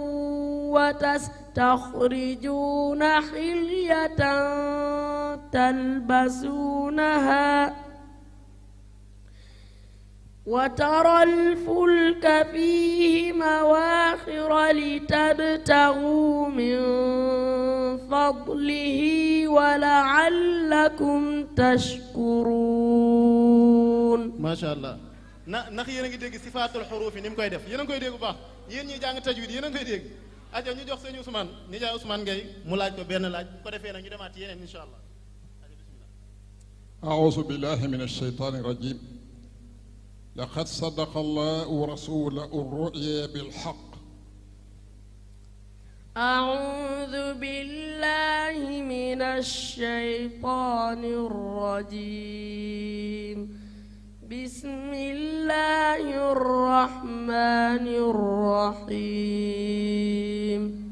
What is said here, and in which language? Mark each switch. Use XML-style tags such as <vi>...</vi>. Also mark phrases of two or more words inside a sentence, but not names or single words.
<ar>وتستخرجون حلية تلبسونها وترى الفلك فيه مواخر لتبتغوا من فضله ولعلكم تشكرون. ما شاء الله.</ar> <wo>ndax yéen a ngi dégg</wo> <ar>صفات الحروف</ar> <wo>yi ni mu koy def yéen a ngi koy dégg bu baax yéen ñi jàng tajwid yéen a ngi koy dégg aja ñu jox sëñ Ousmane ni jaay Ousmane Gueye mu laaj ko benn laaj ko defee nag ñu demaat yeneen</wo> <ar>إن شاء الله. أعوذ بالله من الشيطان الرجيم لقد صدق الله رسوله الرؤيا بالحق أعوذ بالله من الشيطان الرجيم بسم الله الرحمن الرحيم</ar>